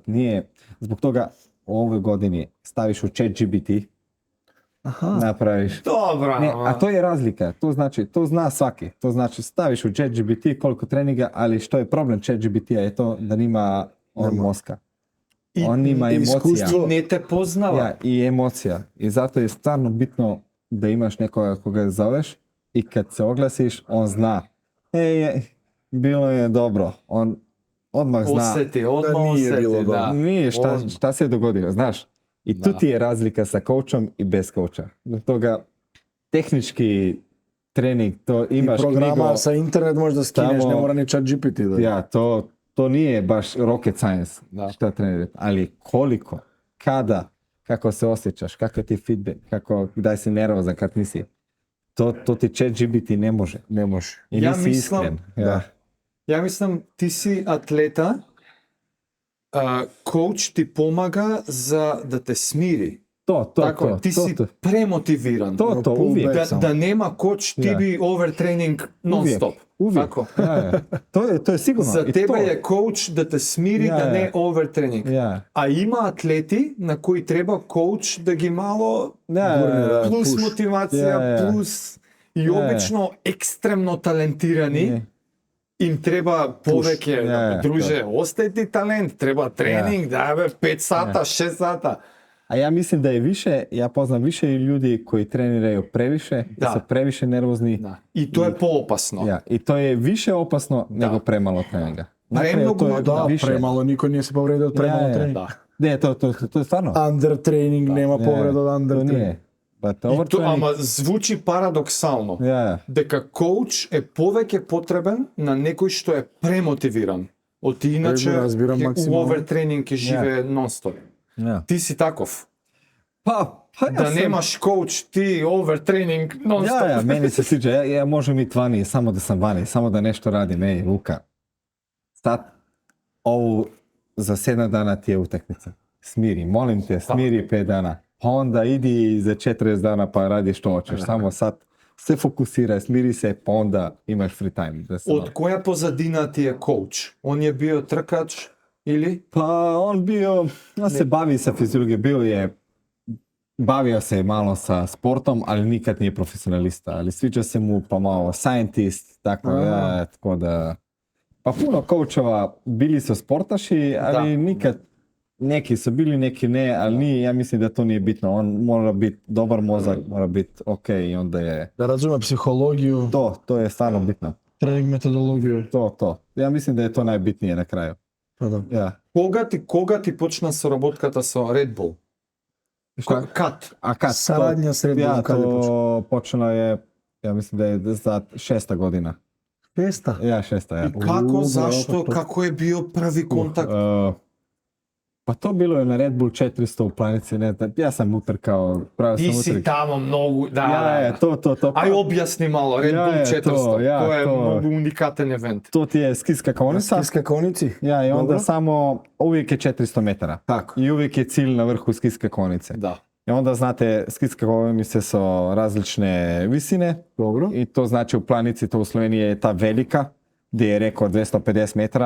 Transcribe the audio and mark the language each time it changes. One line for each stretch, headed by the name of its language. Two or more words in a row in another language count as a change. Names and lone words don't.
Croatian: Nije, zbog toga u ovoj godini staviš u ChatGPT, napraviš.
Macedonian: Добра,
Croatian: Ne, a to je razlika, to znači, to zna svaki. To znači staviš u ChatGPT koliko treninga, ali što je problem ChatGPT-a je to da nima on mozga.
Macedonian: И
Croatian: On ima emocija. iskustvo.
Macedonian: не те познава.
Croatian: Ja, i emocija. I zato je stvarno bitno da imaš nekoga koga zoveš i kad se oglasiš, on zna. Bilo je dobro. On odmah zna.
Macedonian: Осети, одма
Croatian: Да nije
Macedonian: осети,
Croatian: bilo
Macedonian: да.
Croatian: Nije On- šta se dogodilo, znaš. I tu Da. ti je razlika sa coachom i bez coacha. Zbog toga tehnički trening, to imaš programa knjigo, sa internet možda skineš, Tamo- ne mora ni chat GPT da. ja, to nije baš
English: rocket science,
Croatian: Da. šta trenirati, ali koliko, kada, kako se osjećaš, kakav ti je feedback, kdaj si nervozan, kad nisi, to ti ChatGPT ne može. Ne može. I Ja nisi mislim- iskren. da.
Macedonian: Ја мислам, ти си атлета, коуч ти помага за да те смири.
Croatian: To,
Macedonian: Ти си премотивиран.
Croatian: To, pull uvijek. back.
Macedonian: Да нема коуч, ти
Croatian: Ja.
Macedonian: би овертренинг нон-стоп.
Croatian: Uvijek.
Macedonian: Тако.
Croatian: Ja. To je sigurno.
Macedonian: За
Croatian: I
Macedonian: тебе
Croatian: to,
Macedonian: е коуч да те смири,
Croatian: Ja,
Macedonian: да
Croatian: ja.
Macedonian: не е овертренинг.
Croatian: Ja.
Macedonian: А има атлети на кои треба коуч да ги мало
Croatian: Ja,
Macedonian: плюс push. мотивација,
Croatian: Ja.
Macedonian: плюс и
Croatian: Ja.
Macedonian: обично екстремно талентирани.
Croatian: Ne.
Macedonian: Им треба повеќе,
Croatian: Ja,
Macedonian: друже, остај ти талент, треба тренинг, да бе, 5 сата, 6 сата.
Croatian: A ja mislim da je više, ja poznam više ljudi koji treniraju previše, Da. da su previše nervozni.
Macedonian: Да. И тоа е поопасно.
Croatian: Ja, i to je više opasno nego premalo treninga. Premnogo, to je Da, više. premalo, niko nije se povredio od premalo Ja. treninga.
Macedonian: Да.
Croatian: Ne, to je stvarno.
English: Under training,
Croatian: nema Ja, povreda od under to training. nije. But
Macedonian: И over то, training, ама звучи парадоксално.
Croatian: ja,
Macedonian: Дека коуч е повеќе потребен на некој што е премотивиран. Од иначе Го разбирам ќе у максимално. овертренинг ќе живее нон-стоп.
Croatian: ja.
Macedonian: Ти си таков.
Croatian: Pa ja
Macedonian: Да
Croatian: sam-
Macedonian: немаш коуч, ти овертренинг нон-стоп.
Croatian: Ja, meni se sviđa, ja možem biti vani, samo da sam vani, samo da nešto radim, ej, Luka. Sad, ovo za 7 dana ti je utakmica. Smiri, molim te, smiri 5 dana. Pa onda idi za 40 dana pa radi što hoćeš, samo sad se fokusiraj, smiri se, pa onda imaš
English: free time.
Croatian: Da se
Macedonian: Од која позадина ти е коуч? Он е био тркач Ili?
Croatian: Pa on se bavi sa fiziologijom, bavio se je malo sa sportom, ali nikad nije profesionalista, ali sviđa se mu pa malo scientist, tako da, pa puno coachova bili su sportaši, ali nikad, neki su bili, neki ne, ali ja mislim da to nije bitno, on mora biti dobar mozak, mora biti ok i onda je,
Serbian: Da razume psihologiju,
Croatian: to je stvarno bitno, trening metodologiju. to, ja mislim da je to najbitnije na kraju, Pa da. ja.
Macedonian: Кога ти почна соработката со Red Bull?
Croatian: Šta?
Macedonian: Кад?
Croatian: A kad?
Serbian: Saradnja s Red Bullom
Croatian: Ja, kad je to počelo je, ja mislim da je za 6. godina. Šesta. Ja, 6. ja.
Macedonian: И како, зашто,
Croatian: pa-
Macedonian: како е био први контакт?
Croatian: Pa to bilo je na Red Bull 400 u planici, ne znam, ja sam utrkao, pravio
Macedonian: Ти
Croatian: sam
Macedonian: си
Croatian: utrke.
Macedonian: тамо многу, да.
Croatian: Ja, to.
Macedonian: Ај објасни мало, Red Bull 400,
Croatian: ja,
Macedonian: тоа е
Croatian: to.
Macedonian: многу уникатен евент.
Croatian: To ti je skijska konica. Skijska konici. Ja, i onda Dobro. samo, uvijek je 400 metara. Tako. I uvijek je cilj na vrhu skijske konice.
Macedonian: Да.
Croatian: I onda znate, skijske konice su različne visine. Dobro. I to znači u planici, to u Sloveniji je ta velika, gdje je rekord 250 metara.